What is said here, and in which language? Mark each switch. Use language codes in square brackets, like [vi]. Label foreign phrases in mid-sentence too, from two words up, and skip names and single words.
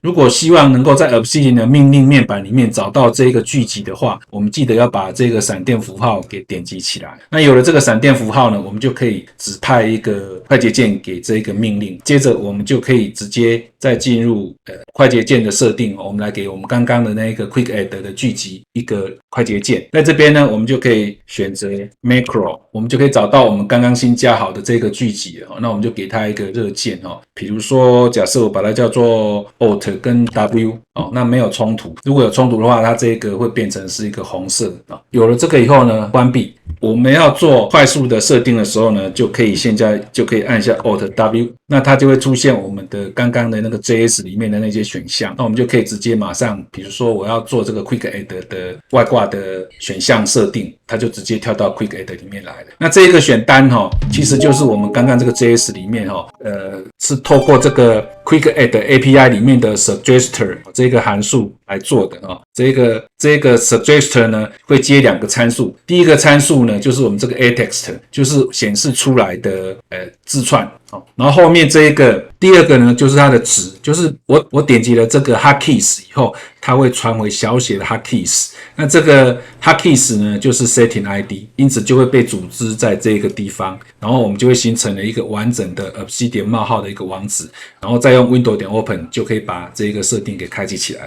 [zh] 如果希望能夠在 Obsidian 的命令面板裡面找到這個巨集的話，我們記得要把這個閃電符號給點擊起來。那有了這個閃電符號呢，我們就可以指派一個快捷鍵給這個命令，接着我們就可以直接再進入快捷鍵的設定，我們来給我们刚刚的那個 Quick Add 的巨集一個快捷鍵。在這邊呢，我們就可以選擇 Macro， 我們就可以找到我們剛剛新加好的這個巨集了。那我們就給它一個熱鍵，比如說假設我把它叫做 Alt 跟 W， 那沒有衝突。如果有衝突的話，它這個會變成是一個紅色。有了這個以後呢，關閉。我們要做快速的設定的時候呢，現在就可以按下 Alt W，那它就會出現我們的剛剛的那個 JS 裡面的那些選項。那我們就可以直接馬上，比如說我要做這個 Quick Add 的外掛的選項設定，它就直接跳到 Quick Add 裡面來了。那這個選單其實就是我們剛剛這個 JS 裡面是透過這個 Quick Add API 裡面的 Suggester 這個函數來做的。這個 Suggester 呢會接兩個參數，第一個參數呢就是我們這個 AText， 就是顯示出來的字串，然後後面這一個第二個呢就是它的值，就是我點擊了這個 hotkeys 以後，它會傳回小寫的 hotkeys， 那這個 hotkeys 呢就是 [en] setting ID， [zh] 因此就會被組織在這個地方，然後我們就會形成了一個完整的 Obsidian 冒號的一個網址，然後再用 window.open 就可以把這個設定給開啟起來了。